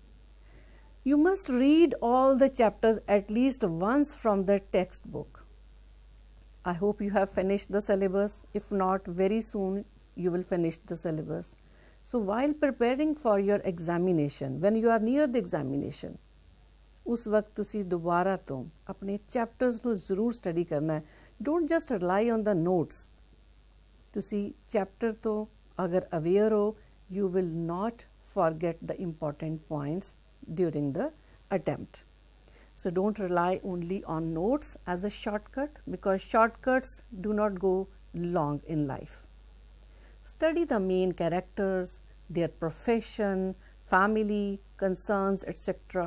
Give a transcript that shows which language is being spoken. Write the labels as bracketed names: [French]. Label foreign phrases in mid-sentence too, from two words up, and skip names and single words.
[English] You must read all the chapters at least once from the textbook. I hope you have finished the syllabus. If not, very soon you will finish the syllabus. So while preparing for your examination, when you are near the examination, [Punjabi] ਉਸ ਵਕਤ ਤੁਸੀ ਦੋਬਾਰਾ ਤੋ ਅਪਨੇ ਚੈਪਟਰਸ ਨੂੰ ਜ਼ਰੂਰ ਸਟੱਡੀ ਕਰਨਾ ਹੈ. [English] Don't just rely on the notes. [Punjabi] ਤੁਸੀਂ ਚੈਪਟਰ ਤੋਂ ਅਗਰ ਅਵੇਅਰ ਹੋ, [English] you will not forget the important points during the attempt. So don't rely only on notes as a shortcut, because shortcuts do not go long in life. Study the main characters, their profession, family, concerns, etc.